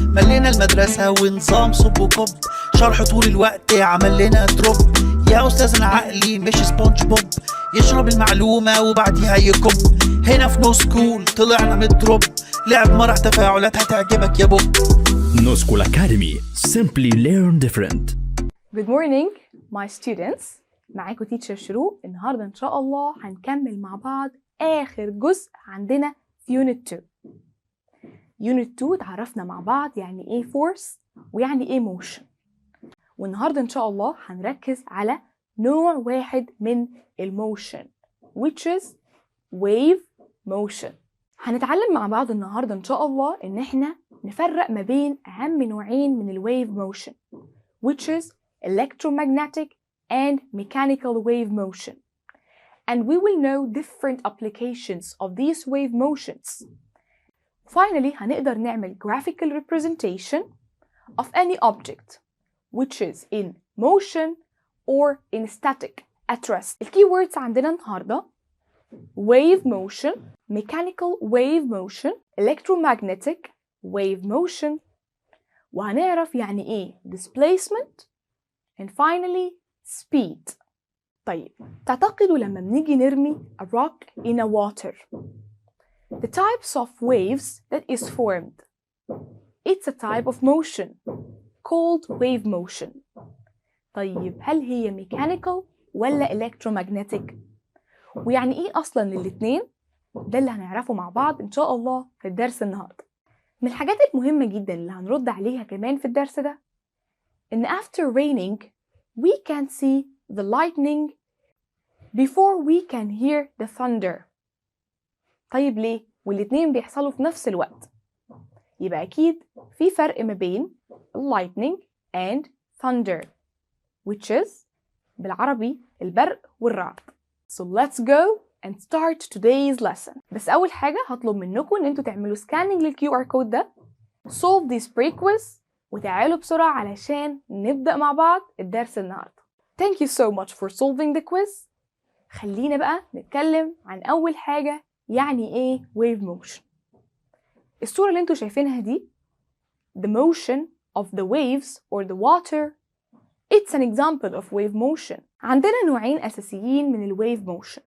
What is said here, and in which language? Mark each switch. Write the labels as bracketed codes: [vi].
[ar] ملينا المدرسه ونظام صب وكب، شرح طول الوقت عمل لنا دروب. يا استاذنا عقلي مش سبونج بوب، يشرب المعلومه وبعديها يكب. هنا في نوسكول طلعنا من الدروب، لعب مرح تفاعلات هتعجبك يا بوب. نوسكول أكاديمي. [en] Simply learn different. Good morning my students. [ar] معاكم تيتشر شروق. النهاردة إن شاء الله هنكمل مع بعض آخر جزء عندنا في Unit 2. Unit 2 اتعرفنا مع بعض يعني إيه force ويعني إيه motion. والنهاردة إن شاء الله هنركز على نوع واحد من الموشن [en] which is wave motion. [ar] هنتعلم مع بعض النهاردة إن شاء الله إن إحنا نفرق ما بين أهم نوعين من الwave motion [en] which is electromagnetic and mechanical wave motion. And we will know different applications of these wave motions. Finally, [ar] هنقدر نعمل [en] graphical representation of any object which is in motion or in static at rest. The keywords [ar] عندنا النهاردة [en] wave motion, mechanical wave motion, electromagnetic wave motion، [ar] وهنعرف يعني إيه [en] displacement and finally speed. [ar] طيب تعتقدوا لما بنيجي نرمي [en] a rock in a water the types of waves that is formed, it's a type of motion called wave motion. [ar] طيب هل هي mechanical ولا electromagnetic؟ ويعني ايه اصلا الاتنين؟ ده اللي هنعرفه مع بعض ان شاء الله في الدرس النهارده. من الحاجات المهمة جدا اللي هنرد عليها كمان في الدرس ده ان [en] after raining we can see the lightning before we can hear the thunder. [ar] طيب ليه؟ والاتنين بيحصلوا في نفس الوقت. يبقى أكيد في فرق ما بين [en] lightning and thunder which is [ar] بالعربي البرق والرعد. [en] So let's go and start today's lesson. [ar] بس أول حاجة هطلب منكم إن انتوا تعملوا scanning للQR code ده، [en] solve this pre-quiz [ar] وتعالوا بسرعة علشان نبدأ مع بعض الدرس النهاردة. [en] Thank you so much for solving the quiz. [ar] خلينا بقى نتكلم عن أول حاجة يعني إيه wave motion. الصورة اللي انتوا شايفينها دي [en] the motion of the waves or the water, it's an example of wave motion. [ar] عندنا نوعين أساسيين من الwave motion.